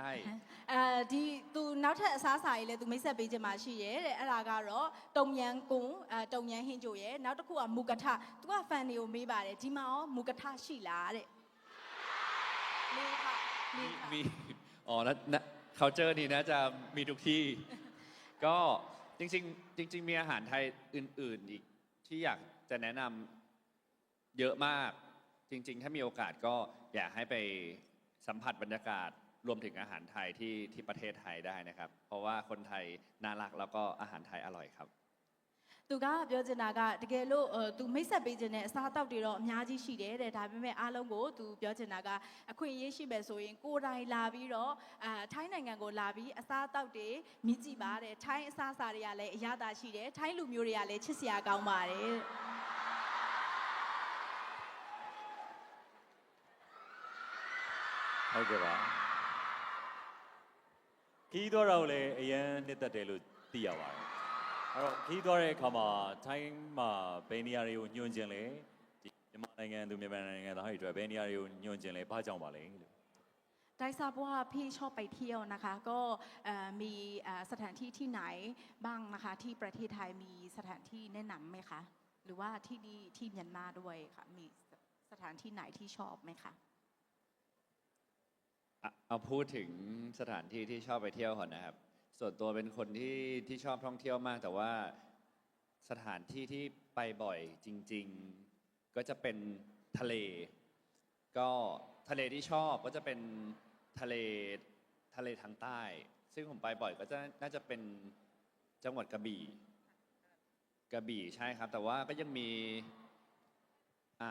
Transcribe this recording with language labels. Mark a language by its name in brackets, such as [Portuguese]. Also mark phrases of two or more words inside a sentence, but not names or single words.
[Burmese] ဒီသူနောက်ထပ်အစားအစာကြီးလည်းသူမိတ်ဆက်ပေးချင်မှရှိရဲတဲ့အဲ့ဒါကတော့တုံယန်ကွန်းတုံယန်ဟင်းကြိုရဲနောက်တစ်ခုကမူကထသူကဖန်တွေကိုမေးပါတယ်ဒီမှာရောမူကထရှိလားတဲ့ [Thai] มีค่ะมีค่ะ มีอ๋อแล้วculture นี้น่าจะมีทุกที่ ก็จริงๆมีอาหารไทยอื่นๆอีกที่อยากจะแนะนำเยอะมาก จริงๆถ้ามีโอกาสก็อยากให้ไปสัมผัสบรรยากาศรวมถึงอาหารไทยที่ประเทศไทยได้นะครับ เพราะว่าคนไทยน่ารักแล้วก็อาหารไทยอร่อยครับ [Burmese] သူကပြောချင်တာကတကယ်လို့သူမိတ်ဆက်ပေးခြင်းနဲ့အစားအသောက်တွေတော့အများကြီးရှိတယ်တဲ့ဒါပေမဲ့အားလုံးကိုသူပြောချင်တာကအခွင့်အရေးရှိမယ်ဆိုရင်ကိုယ်တိုင်လာပြီးတော့ထိုင်းနိုင်ငံကိုလာပြီးအစားအသောက်တွေမြည်ကြည့်ပါတဲ့ထိုင်းအစားအစာတွေကလည်းအရသာရှိတယ်ထိုင်းလူမျိုးတွေကလည်းချစ်စရာကောင်းပါတယ် ဟုတ်ကဲ့ပါခီးသွားတော့လည်းအရန်နှစ်သက်တယ်လို့သိရပါတယ်အဲ့တော့ခီးသွားတဲ့အခါမှာထိုင်းမှာဘယ်နေရာတွေကိုညွှန်ခြင်းလဲဒီမြန်မာနိုင်ငံသူမြန်မာနိုင်ငံသားတွေအတွက်ဘယ်နေရာတွေကိုညွှန်ကျင်လဲဘာကြောင့်ပါလဲလို့ [Thai] ได้ทราบว่าพี่ชอบไปเที่ยวนะคะก็มีสถานที่ที่ไหนบ้างนะคะที่ประเทศไทยมีสถานที่แนะนำไหมคะหรือว่าที่นี่ที่เมียนมาด้วยค่ะมีสถานที่ไหนที่ชอบไหมคะ เอาพูดถึงสถานที่ที่ชอบไปเที่ยวก่อนนะครับ ส่วนตัวเป็นคนที่ชอบท่องเที่ยวมาก แต่ว่าสถานที่ที่ไปบ่อยจริง ๆ ก็จะเป็นทะเล ก็ทะเลที่ชอบก็จะเป็นทะเลทางใต้ ซึ่งผมไปบ่อยก็จะน่าจะเป็นจังหวัดกระบี่ใช่ครับ แต่ว่าก็ยังมีอ่ะ